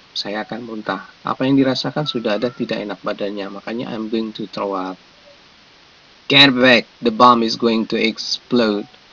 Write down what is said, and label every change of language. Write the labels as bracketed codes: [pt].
[id] Saya akan muntah. Apa yang dirasakan sudah ada tidak enak badannya. [en] Makanya I'm going to throw up. Get back. The bomb is going to explode.